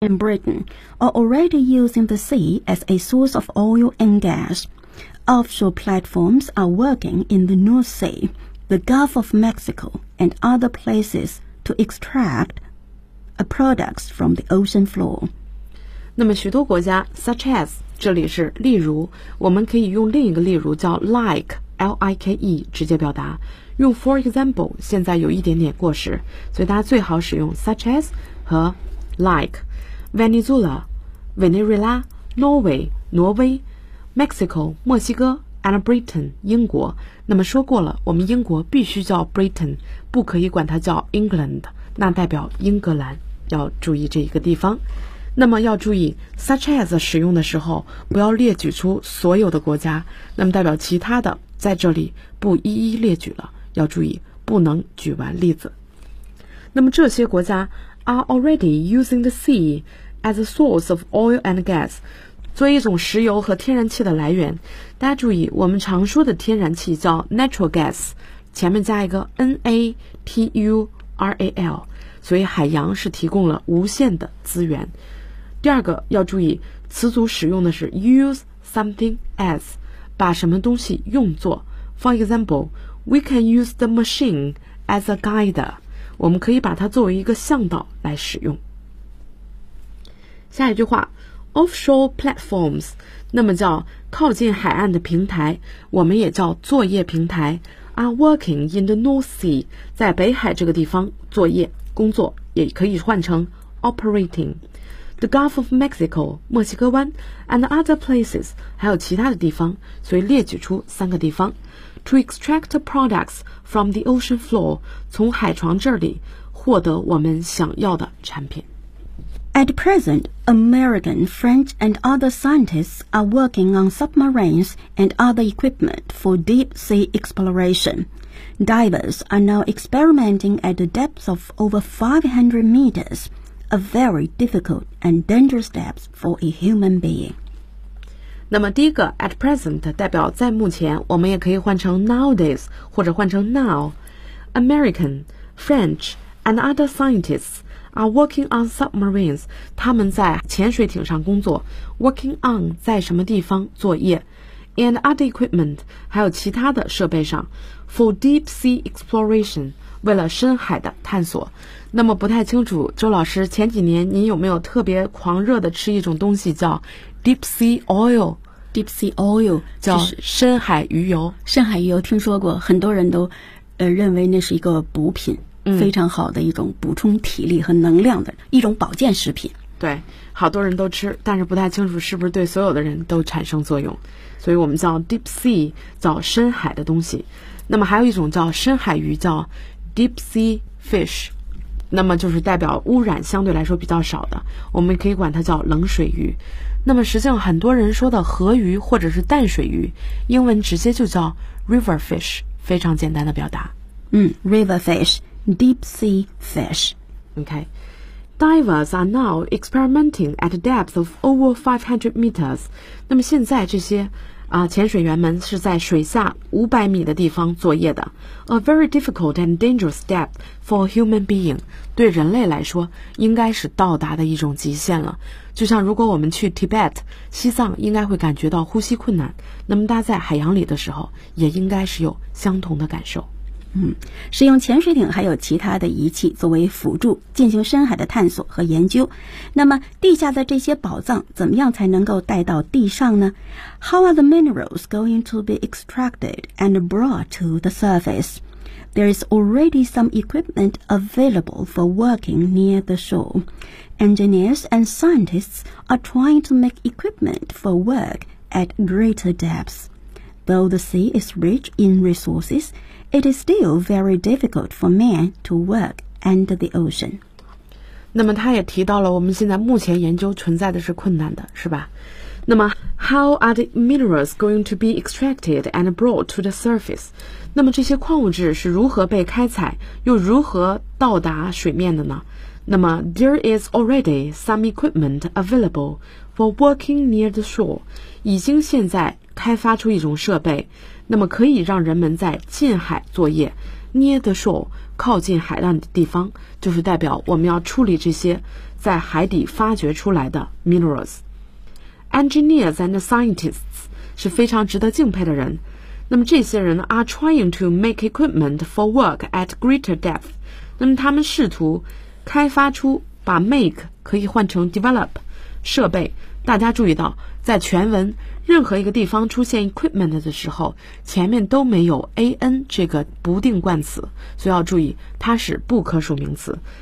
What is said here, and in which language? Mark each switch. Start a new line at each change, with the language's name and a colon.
English: and Britain are already using the sea as a source of oil and gas. Offshore platforms are working in the North Sea, the Gulf of Mexico, and other places to extract products from the ocean floor.
Chinese: 那么许多国家 ,
English: such as,
Chinese: 这里是例如，我们可以用另一个例如叫
English: like, L-I-K-E,
Chinese: 直接表达。用
English: for example,
Chinese: 现在有一点点过时，所以大家最好使用
English: such as
Chinese: 和
English: like。 Venezuela, Venezuela, Norway,
Chinese: 挪威
English: ,Mexico,
Chinese: 墨西哥
English: ,and Britain,
Chinese: 英国。那么说过了，我们英国必须叫 Britain, 不可以管它叫 England, 那代表英格兰，要注意这一个地方。那么要注意 such as 使用的时候不要列举出所有的国家，那么代表其他的在这里不一一列举了，要注意不能举完例子。那么这些国家
English: are already using the sea as a source of oil and gas,
Chinese: 作为一种石油和天然气的来源。大家注意，我们常说的天然气叫
English: natural gas,
Chinese: 前面加一个
English: N-A-T-U-R-A-L,
Chinese: 所以海洋是提供了无限的资源。第二个要注意，词组使用的是
English: use something as,
Chinese: 把什么东西用作。
English: For example, we can use the machine as a guide,
Chinese: 我们可以把它作为一个向导来使用。下一句话 ,
English: offshore platforms,
Chinese: 那么叫靠近海岸的平台，我们也叫作业平台 ,
English: are working in the North Sea,
Chinese: 在北海这个地方作业工作，也可以换成
English: operating。 The Gulf of Mexico,
Chinese: 墨西哥湾
English: and other places,
Chinese: 还有其他的地方，所以列举出三个地方。
English: To extract products from the ocean floor,
Chinese: 从海床这里获得我们想要的产品。
English: At present, American, French and other scientists are working on submarines and other equipment for deep sea exploration. Divers are now experimenting at a depth of over 500 meters. A very difficult and dangerous steps for a human being.
Chinese: 那么第一个
English: at present
Chinese: 代表在目前，我们也可以换成
English: nowadays
Chinese: 或者换成
English: now. American, French, and other scientists are working on submarines.
Chinese: 他们在潜水艇上工作。
English: Working on
Chinese: 在什么地方作业 ？
English: And other equipment
Chinese: 还有其他的设备上 ，
English: for deep sea exploration
Chinese: 为了深海的探索。那么不太清楚，周老师，前几年您有没有特别狂热的吃一种东西叫
English: deep sea oil? Deep sea oil
Chinese: 叫深海鱼油。深海鱼油听说过，很多人都认为那是一个补品、非常好的一种补充体力和能量的一种保健食品。对，好多人都吃，但是不太清楚是不是对所有的人都产生作用。所以我们叫
English: deep sea,
Chinese: 叫深海的东西。那么还有一种叫深海鱼，叫
English: deep sea fish。
Chinese: 那么就是代表污染相对来说比较少的，我们可以管它叫冷水鱼。那么实际上很多人说的河鱼或者是淡水鱼，英文直接就叫
English: river fish,
Chinese: 非常简单的表达。
English: River fish, deep sea fish. OK. Divers are now experimenting at a depth of over 500 meters.
Chinese: 那么现在这些潜水员们是在水下500米的地方作业的。
English: A very difficult and dangerous depth for a human being,
Chinese: 对人类来说应该是到达的一种极限了。就像如果我们去 Tibet, 西藏应该会感觉到呼吸困难，那么大家在海洋里的时候也应该是有相同的感受。使用潜水艇还有其他的仪器作为辅助进行深海的探索和研究。那么地下的这些宝藏怎么样才能够带到地上呢？
English: How are the minerals going to be extracted and brought to the surface? There is already some equipment available for working near the shore. Engineers and scientists are trying to make equipment for work at greater depths. Though the sea is rich in resources,It is still very difficult for man to work under the ocean.
Chinese: 那么他也提到了我们现在目前研究存在的是困难的，是吧？那么
English: How are the minerals going to be extracted and brought to the surface?
Chinese: 那么这些矿物质是如何被开采又如何到达水面的呢？那么
English: There is already some equipment available for working near the shore.
Chinese: 已经现在开发出一种设备，那么可以让人们在近海作业
English: near the shore
Chinese: 靠近海岸的地方，就是代表我们要处理这些在海底发掘出来的
English: minerals。 Engineers and scientists
Chinese: 是非常值得敬佩的人。那么这些人
English: are trying to make equipment for work at greater depth。
Chinese: 那么他们试图开发出，把
English: make
Chinese: 可以换成
English: develop
Chinese: 设备。大家注意到，在全文任何一个地方出现 equipment 的时候，前面都没有 an 这个不定冠词，所以要注意它是不可数名词。